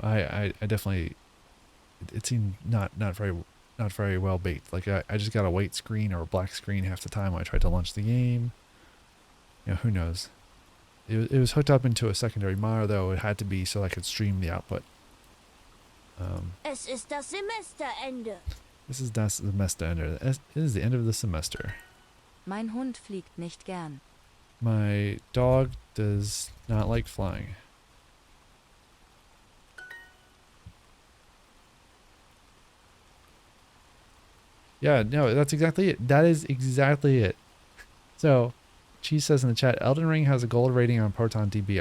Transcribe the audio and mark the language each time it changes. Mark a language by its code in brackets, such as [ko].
[en] I definitely it seemed not very well baked. Like I just got a white screen or a black screen half the time when I tried to launch the game. You know, who knows? It was hooked up into a secondary monitor, though. It had to be so I could stream the output. [de] Es ist das Semesterende. [en] This is [de] das Semesterende. [en] It is the end of the semester. [de] Mein Hund fliegt nicht gern. [en] My dog does not like flying. Yeah, no, that's exactly it. That is exactly it. So, Cheese says in the chat, Elden Ring has a gold rating on Proton DB.